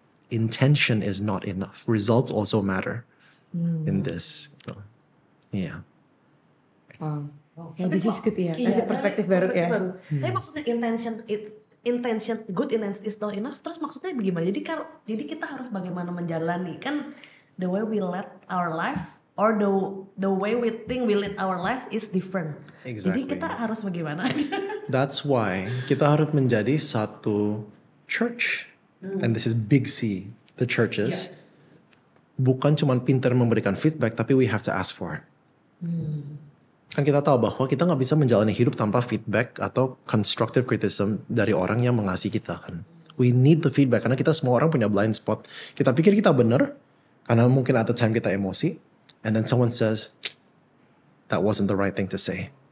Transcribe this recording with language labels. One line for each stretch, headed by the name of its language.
English: Intention is not enough. Results also matter in this. So, yeah. Wow.
Indonesian: Tapi
English: this is good
Indonesian: ya. iya, Kasih perspektif baru ya. Tapi maksudnya intention
English: good intention is not enough.
Indonesian: Terus maksudnya bagaimana? Jadi kita harus bagaimana menjalani kan
English: the way we let our life
Indonesian: or the way we think we lead our life is different.
English: Exactly.
Indonesian: Jadi kita harus bagaimana? That's why kita harus menjadi satu church.
English: And this is big C, the churches.
Indonesian: Bukan cuma pintar memberikan feedback, tapi
English: we have to ask for it.
Indonesian: Kan kita tahu bahwa kita nggak bisa menjalani hidup tanpa feedback atau constructive criticism dari orang yang mengasihi kita kan.
English: We need the feedback
Indonesian: karena kita semua orang punya
English: blind spot.
Indonesian: Kita pikir kita benar karena mungkin
English: at the time
Indonesian: kita emosi,
English: and then someone says that wasn't the right thing to say.